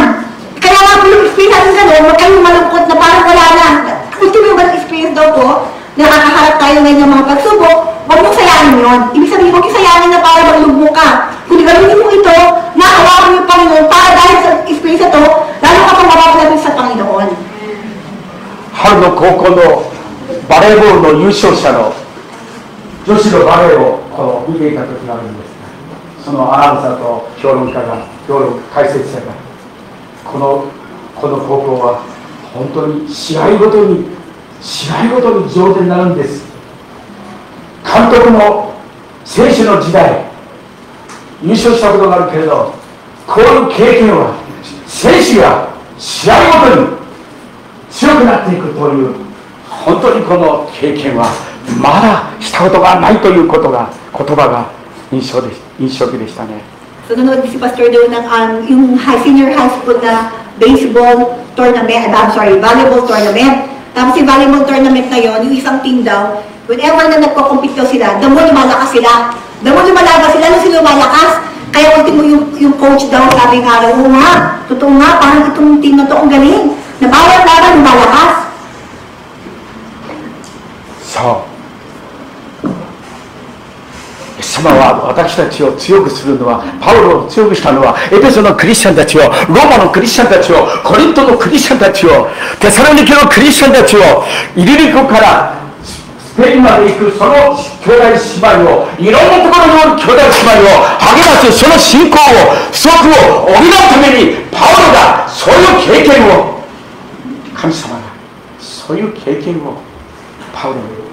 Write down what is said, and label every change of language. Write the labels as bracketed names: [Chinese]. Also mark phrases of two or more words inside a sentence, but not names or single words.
[Filipino] Kaya nga po yung experience natin gano'n, huwag kayong malungkot na parang wala na. Ultimo yung ganang experience daw po, nakakaharap tayo ngayon ng mga pagsubok, huwag mong sayangin yun. Ibig sabihin, huwag yung sayangin na para maglugbo ka. Kung gawin mo ito, nakahawakan yung Panginoon para dahil sa experience ito, lalo ka pang mapapalapit sa Panginoon. [Japanese] 春の高校のバレーボールの優勝者の女子のバレーをこう見ていた時があるんですが、そのアナウンサーと評論解説者がこの高校は本当に試合ごとに上手になるんです。監督も選手の時代優勝したことがあるけれど、こういう経験は選手が試合ごとに強くなっていくという、本当にこの経験はまだしたことがないということが言葉が印象的でしたね。 [Filipino] So, nanonood si Pastor doon ng yung [English] senior high school [Filipino] na [English] baseball tournament, volleyball tournament. [Filipino] Tapos si [English] volleyball tournament [Filipino] na yon, yung isang team daw, whenever na nagko-compete daw sila, [English] the more [Filipino] lumalakas sila. [English] The more [Filipino] lumalakas sila, nung sila lumalakas, kaya ultimo yung coach daw, sabi nga daw, oo nga, totoo nga, parang itong team na to ang galing. Na bawat laban lumalakas. [Japanese] そう、イエス様は私たちを強くするのは、パウロを強くしたのはエペソのクリスチャンたちを、ローマのクリスチャンたちを、コリントのクリスチャンたちを、テサロニケのクリスチャンたちを、イリリコからスペインまで行くその兄弟姉妹を、いろんなところにおる兄弟姉妹を励ますその信仰を、不足を補うために、パウロがそういう経験を、神様がそういう経験をパウロに、